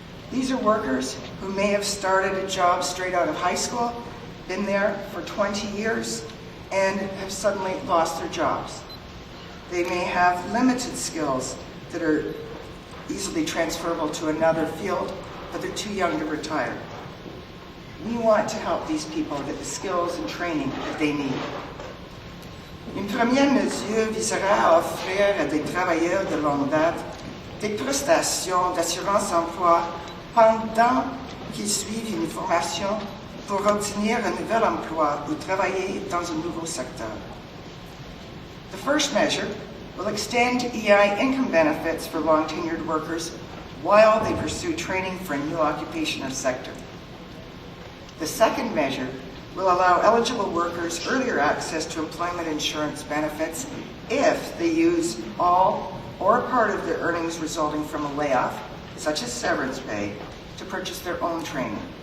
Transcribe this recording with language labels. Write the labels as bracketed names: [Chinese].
[English] These are workers who may have started a job straight out of high school, been there for 20 years, and have suddenly lost their jobs. They may have limited skills that are easily transferable to another field, but they're too young to retire. We want to help these people get the skills and training that they need. [French] Une première mesure visera à offrir à des travailleurs de longue date des prestations d'assurance-emploi pendant qu'ils suivent une formation pour obtenir un nouvel emploi ou travailler dans un nouveau secteur. [English] The first measure will extend EI income benefits for long-tenured workers while they pursue training for a new occupation or sector. The second measure will allow eligible workers earlier access to employment insurance benefits if they use all or part of their earnings resulting from a layoff, such as severance pay, to purchase their own training.